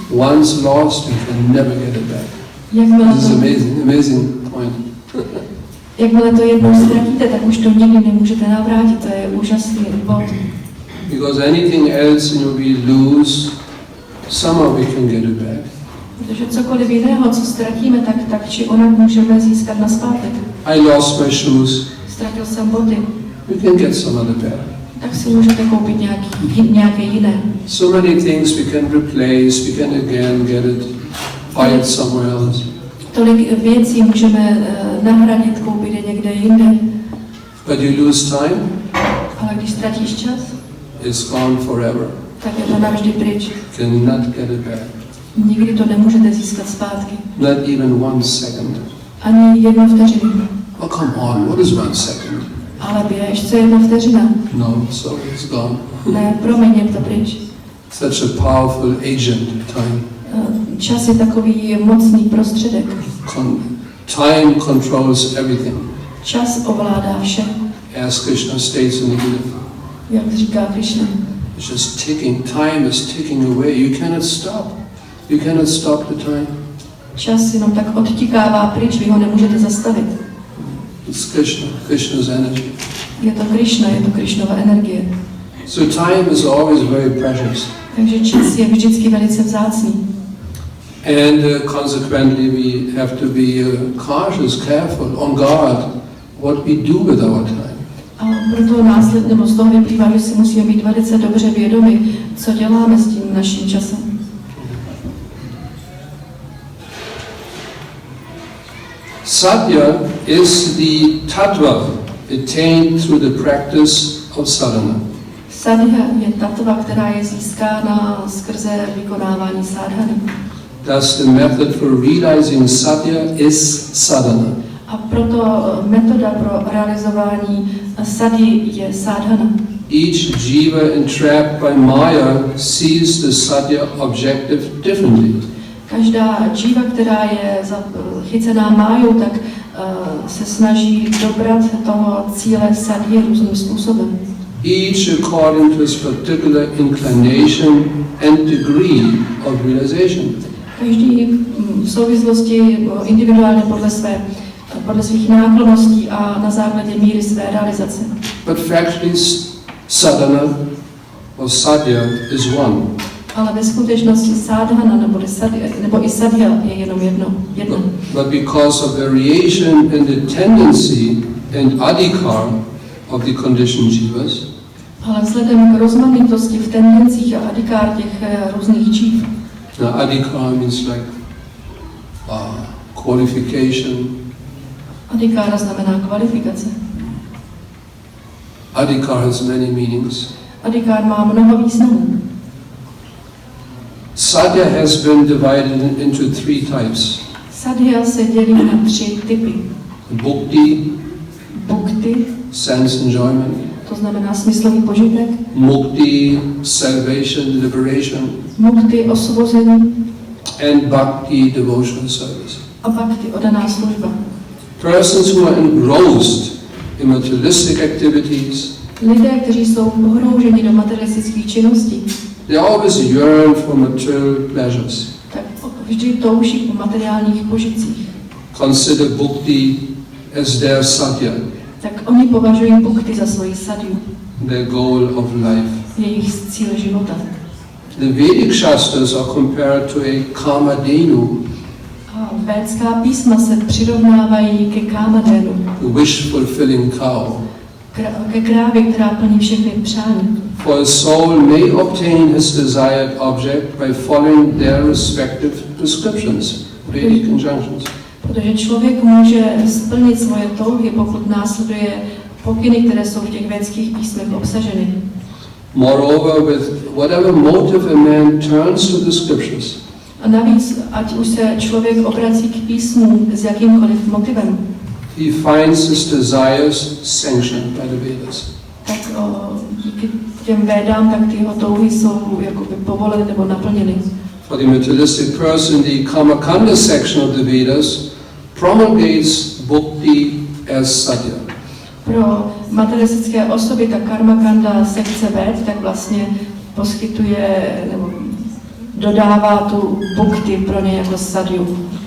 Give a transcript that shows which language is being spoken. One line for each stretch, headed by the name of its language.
English: Once lost, you can never get it back. This is amazing point.
Czech: Jakmile to jednou ztratíte, tak už to nikdy nemůžete navrátit. To je úžasný bod.
English: Because anything else we lose, somehow we can get it back.
Czech: Protože cokoliv jiného, co ztratíme, tak či onak můžeme získat nazpátek.
English: I lost my shoes.
Czech: Ztratil jsem boty.
English: You can get some other pair.
Czech: Tak si můžete koupit nějaké jiné.
English: So many things we can replace, we can again get it, buy it somewhere else.
Czech: Tolik věcí můžeme nahradit, koupit je někde jinde.
English: But you lose time,
Czech: Ale když ztratíš čas,
English: it's gone forever.
Czech: tak je to navždy pryč.
English: Cannot get it back.
Czech: Nikdy to nemůžete získat zpátky.
English: Not even 1 second.
Czech: Ani 1 vteřinu.
English: Oh, come on, what is 1 second?
Czech: Ale běž, co je 1 vteřina?
English: No, so it's gone.
Czech: Ne, promiň, je to pryč.
English: Such a powerful agent, time.
Czech: Čas je takový mocný prostředek.
English: Time controls everything.
Czech: Čas ovládá vše.
English: As Krishna states in the Gita.
Czech: Jak říká Krishna.
English: It's just ticking. Time is ticking away. You cannot stop. You cannot stop the time.
Czech: Čas jenom tak odtikává pryč, vy ho nemůžete zastavit.
English: It's Krishna, Krishna's energy.
Czech: Je to Krishna, je to Krishnova energie.
English: So time is always very precious.
Czech: Takže čas je vždycky velice vzácný.
English: And consequently we have to be cautious, careful, on guard what we do with our time.
Czech: A proto následně, nebo z toho vyplývá, že si musíme být velice dobře vědomi, co děláme s tím naším časem.
English: Satya is the tattva attained through the practice of sadhana.
Czech: Sadhya je tattva, která je získána skrze vykonávání sádhany.
English: Thus the method for realizing satya is sadhana.
Czech: A proto metoda pro realizování sadhy je sádhana.
English: Each jiva entrapped by Maya sees the satya objective differently.
Czech: Každá jiva, která je chycená májou, tak se snaží dobrat toho cíle sadhy různým způsobem.
English: Each according to its particular inclination and degree of realization.
Czech: Každý v souvislosti individuálně podle svých náklonností a na základě míry své realizace.
English: But factually, sadhana or sadhya is one.
Czech: Ale ve skutečnosti sadhana nebo i sadhya je jenom jedno.
English: But because of variation in the tendency and adhikar of the conditioned jivas,
Czech: ale vzhledem k rozmanitosti v tendencích a adhikár těch různých dživ.
English: Now adhikar means like qualification.
Czech: Adhikára znamená kvalifikace.
English: Adhikar has many meanings.
Czech: Adhikár má mnoho významů.
English: Sadhya has been divided into 3 types.
Czech: Sadhya se dělí na 3 typy. Bhakti,
English: sense enjoyment.
Czech: To znamená smyslový požitek.
English: Mukti, salvation, liberation.
Czech: Mukti, osvobození.
English: And bhakti, devotional service.
Czech: A bhakti, oddaná služba.
English: Persons who are engrossed in materialistic activities,
Czech: lidé, kteří jsou pohrouženi do materialistických činností,
English: they always yearn for material pleasures.
Czech: Tak vždy touží po materiálních požitcích.
English: Consider bhakti as their sadhya.
Czech: Tak oni považují bhakti za svoji sadhu.
English: Their goal of life.
Czech: Jejich cíl života.
English: The Vedic Shastras are compared to a kamadhenu.
Czech: A védská písma se přirovnávají ke kamadhenu.
English: The wish-fulfilling cow.
Czech: Ke krávě, která plní všechny přání.
English: For a soul may obtain his desired object by following their respective prescriptions, Vedic injunctions.
Czech: Protože člověk může splnit svoje touhy, pokud následuje pokyny, které jsou v těch védských písmech obsaženy.
English: Moreover, with whatever motive a man turns to the scriptures,
Czech: a navíc, ať už se člověk obrací k písmu s jakýmkoliv motivem,
English: he finds his desires sanctioned by the Vedas.
Czech: Tak díky těm védám, tak ty jeho touhy jsou jakoby povoleny nebo naplněny.
English: For the materialistic person, the Kamakanda section of the Vedas promulgates bhakti as sadhya.
Czech: Pro materialistické osoby ta karmakanda sekce véd tak vlastně poskytuje nebo dodává tu bhakti pro ně jako sadhu.